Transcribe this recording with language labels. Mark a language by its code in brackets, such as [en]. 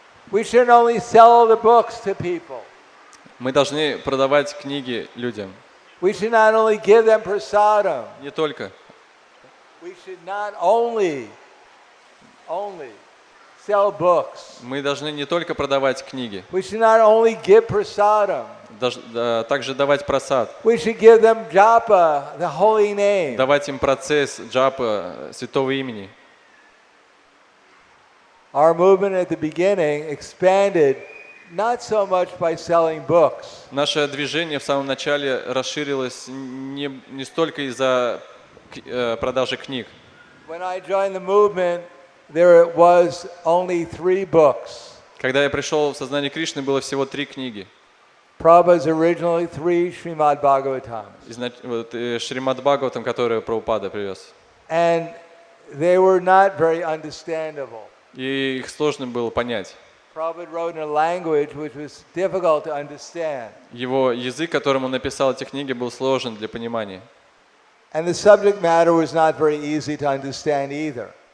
[en] We shouldn't only sell the books to people. [ru] Мы должны продавать книги людям. [en] We should not only give them prasadam. [ru] Не только. [en] We should not only sell books. [ru] Мы должны не только продавать книги. [en] We should not only give prasadam. [ru] Также давать прасад. [en] We should give them japa, the holy name. [ru] Давать им процесс джапа, святого имени. [en] Our movement at the beginning expanded not so much by selling books. [ru] Наше движение в самом начале расширилось не столько из-за продажи книг. [en] When I joined the movement, there was only 3 books. [ru] Когда я пришел в сознание Кришны, было всего 3 книги. [en] Prabhupada's originally 3 Srimad Bhagavatams. [ru] Шримад Бхагаватам, который Прабхупада привез. [en] And they were not very understandable. [ru] и их сложно было понять. [en] Prabhupada wrote in a language which was difficult to understand. [ru] Его язык, которым он написал эти книги, был сложен для понимания. [en] And the subject matter was not very easy to understand either.